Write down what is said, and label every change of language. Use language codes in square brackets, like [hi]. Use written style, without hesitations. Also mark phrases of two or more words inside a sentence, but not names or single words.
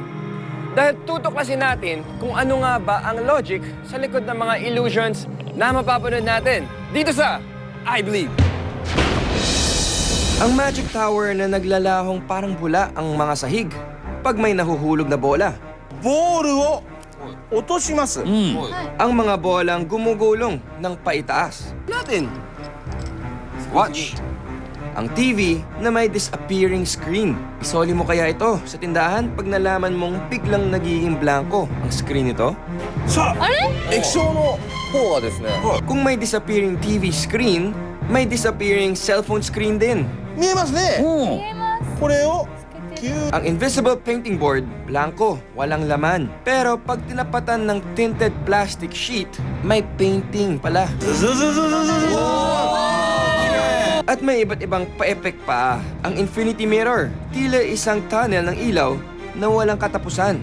[tl] Dahil tutuklasin natin kung ano nga ba ang logic sa likod ng mga illusions na mapapanood natin dito sa I Believe. Ang Magic Tower na naglalahong parang bula ang mga sahig pag may nahuhulog na bola. [ja] ボールを落とします。 [tl] Ang mga bolang gumugulong ng paitaas. Natin. Watch. Ang TV na may [en] disappearing screen. [tl] Isoli mo kaya ito sa tindahan pag nalaman mong biglang nagiging blanco ang screen nito? [ja] さあ、液晶の方はですね、 [tl] Kung may [en] disappearing TV screen, [tl] may [en] disappearing cellphone screen [tl] din. [ja] 見えますね。これをキュー [tl] Ang [en] invisible painting board, [tl] blanco, walang laman. Pero pag tinapatan ng [en] tinted plastic sheet, [tl] may painting pala. ズズズズズズズ。 At may iba't ibang pa-effect pa. Ang [en] infinity mirror, [tl] tila isang tunnel ng ilaw na walang katapusan.